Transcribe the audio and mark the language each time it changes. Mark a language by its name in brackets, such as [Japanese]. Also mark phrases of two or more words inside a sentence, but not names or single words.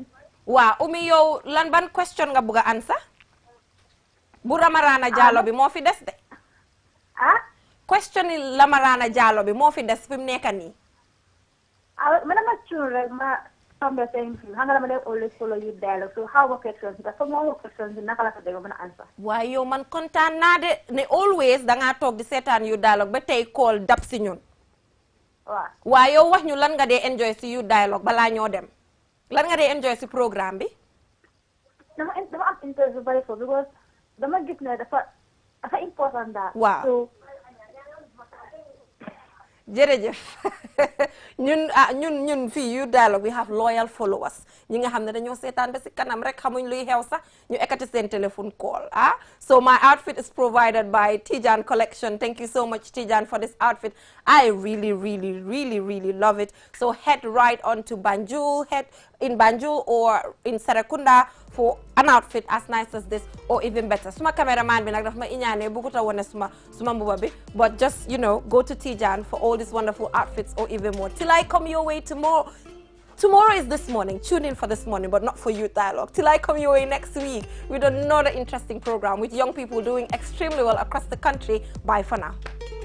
[Wolof] waa Umi yow lan ban question nga bëgg a ansa. bu Ramarana Jallow bi moo fi des de. question yi Ramarana Jallow bi moo fi des fi mu nekk nii. man dama cuun rek ma tombe seen fi xam nga dama def [English] always follow you dialogue so how [Wolof] ma questions bi dafa moo questions bi naka la ko dégg mën a answer. waaye yow man kontaan naa de ne always dangaa toog di seetaan you dialogue ba tey call dab si ñun. waaw waaye yow wax ñu lan nga dee enjoy si you dialogue balaa ñoo dem lan nga dee enjoy si programme bi. dama am interest bu bari foofu because dama gis ne dafa important daal. waaw jërëjëf ñun fii you dialogue [English] we have loyal followers [Wolof] ñi nga xam ne dañoo seetaan ba si kanam rek xamuñ luy xew sax ñu ekkati seen téléphone [English] call so my outfit is provided by Tijan Collection. Thank you so much Tijan for this outfit. I really love it. So head right on to Banjul, head in Banjul or in Serekunda for an outfit as nice as this or even better. [Wolof] Suma cameraman bi nak daf ma iñaane buguta wone suma mbuba bi, [English] but just go to Tijan for all these wonderful outfits or even more. Till I come your way tomorrow, tomorrow is This Morning. Tune in for This Morning, but not for Youth Dialogue. Till I come your way next week with another interesting program with young people doing extremely well across the country. Bye for now.